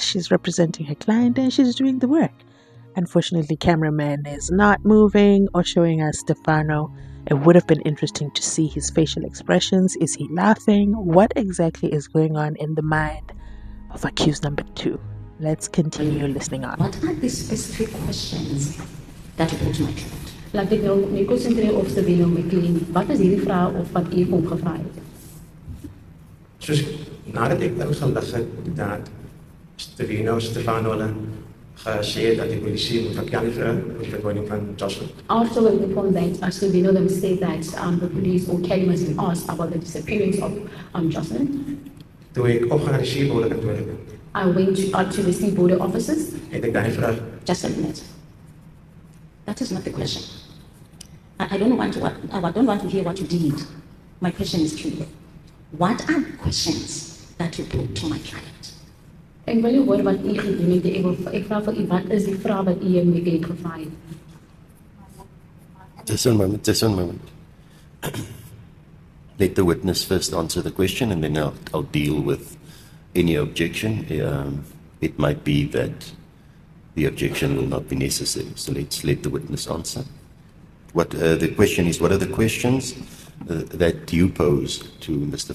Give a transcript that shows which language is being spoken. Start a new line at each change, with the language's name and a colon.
English: She's representing her client, and she's doing the work. Unfortunately, cameraman is not moving or showing us Stefano. It would have been interesting to see his facial expressions. Is he laughing? What exactly is going on in the mind of accused number 2? Let's continue listening on. What are the specific questions that you put to my client?
Afrikaans: Laat ek nou my konsentreer op Stefano my kliënt. Wat is hierdie vraag of wat u hom gevra het? Soos nadat ek nou gelig het dat Stefano hulle gesê het dat die polisie moet verklaar vir die verdwijning van Jocelyn.
English: Also, when we found that Stefano them say that the police or Kelly must have asked about the disappearance of Jocelyn.
Afrikaans: Toe ek opgegaan die seebode kantoor het,
English: I went to the sea border offices.
Afrikaans: het ek daai vraag
English: Just a minute. That is not the question. I don't want to hear what you did. My question is clear. What are the questions that you put to my client?
Afrikaans: Ek wil hoor wat u gedoen het. Ek vra vir u, wat is die vraag wat u my kliënt gevra het?
English: Just one moment. Let the witness first answer the question, and then I'll deal with any objection. It might be that the objection will not be necessary. So let's let the witness answer. What the question is, what are the questions that you pose to Mr.